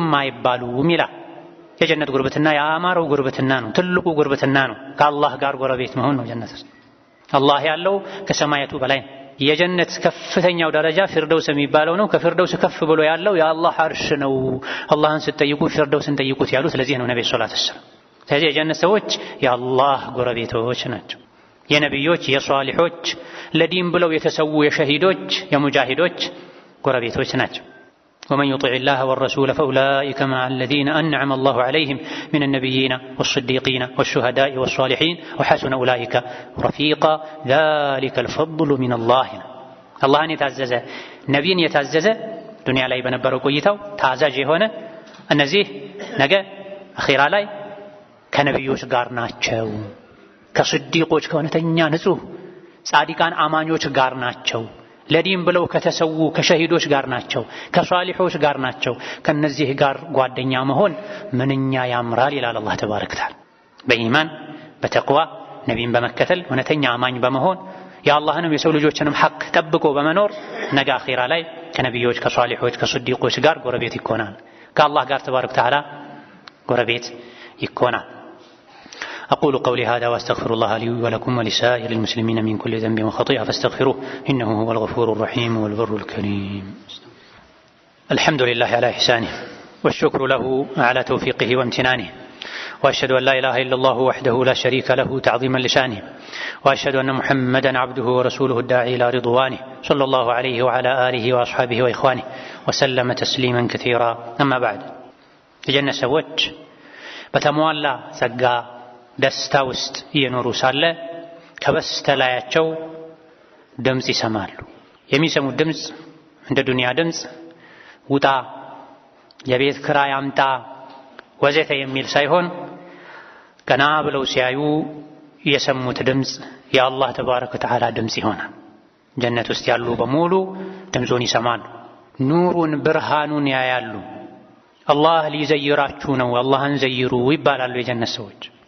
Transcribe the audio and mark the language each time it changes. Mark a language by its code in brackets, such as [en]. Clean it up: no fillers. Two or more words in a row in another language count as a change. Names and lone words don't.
[am] አይባሉም ይላል። የጀነት ጉርብትና ያማረው ጉርብትና ነው። ትልቁ ጉርብትና ነው። ከአላህ ጋር ጎረቤት መሆን ነው። ጀነት ውስጥ አላህ ያለው ከሰማያቱ በላይ ነው። የጀነት ከፍተኛው ደረጃ ፊርደውስ የሚባለው ነው። ከፊርደውስ ከፍ ብሎ ያለው የአላህ አርሽ ነው። አላህን ስትጠይቁ ፊርደውስን ጠይቁት ያሉት ስለዚህ ነው ነብዩ [ar] صلى الله عليه وسلم። [am] ስለዚህ የጀነት ሰዎች የአላህ ጎረቤቶች ናቸው። የነቢዮች፣ የሷሊሖች፣ ለዲን ብለው የተሰዉ የሸሂዶች፣ የሙጃሂዶች ጎረቤቶች ናቸው። [ar] ومن يطع الله والرسول فأولئك مع الذين أنعم الله عليهم من النبيين والصديقين والشهداء والصالحين وحسن أولئك رفيقا ذلك الفضل من الله الله يتعزز نبي يتعزز [am] دنيا ላይ በነበረው ቆይታው ታዛዥ የሆነ እነዚህ ነገ አኺራ ላይ ከነቢዮች ጋር ናቸው። ከስዲቆች ከእውነተኛ ንጹህ ጻድቃን አማኞች ጋር ናቸው። ለዲን ብለው ከተሰዉ ከሸሂዶች ጋር ናቸው። ከሷሊሖች ጋር ናቸው። ከነዚህ ጋር ጓደኛ መሆን ምንኛ ያምራል ይላል አላህ [ar] تبارك وتعالى። [am] በኢማን በተቅዋ ነቢይን በመከተል እውነተኛ አማኝ በመሆን የአላህንም የሰው ልጆችንም ሐቅ ጠብቆ በመኖር ነገ አኺራ ላይ ከነቢዮች ከሷሊሖች ከስዲቆች ጋር ጎረቤት ይኮናል። ከአላህ ጋር [ar] تبارك وتعالى [am] ጎረቤት ይኮናል። [ar] أقول قولي هذا وأستغفر الله لي ولكم ولسائر المسلمين من كل ذنب وخطيئة فاستغفروه إنه هو الغفور الرحيم والبر الكريم. الحمد لله على إحسانه والشكر له على توفيقه وامتنانه، وأشهد أن لا إله إلا الله وحده لا شريك له تعظيما لشانه، وأشهد أن محمدا عبده ورسوله الداعي إلى رضوانه صلى الله عليه وعلى آله وأصحابه وإخوانه وسلم تسليما كثيرا. أما بعد، [am] የጀነት ሰዎች በተሟላ ጸጋ ደስታ ውስጥ እየኖሩ ሳለ ከበስተላያቸው ድምፅ ይሰማሉ። የሚሰሙት ድምፅ እንደ ዱንያ ድምፅ ውጣ፣ የቤት ኪራይ አምጣ ወዘተ የሚል ሳይሆን ገና ብለው ሲያዩ የሰሙት ድምፅ የአላህ [ar] تبارك وتعالى [am] ድምፅ ይሆናል። ጀነት ውስጥ ያሉ በሙሉ ድምፁን ይሰማሉ፣ ኑሩን ብርሃኑን ያያሉ። አላህ ሊዘይራችሁ ነው፣ አላህን ዘይሩ ይባላሉ የጀነት ሰዎች።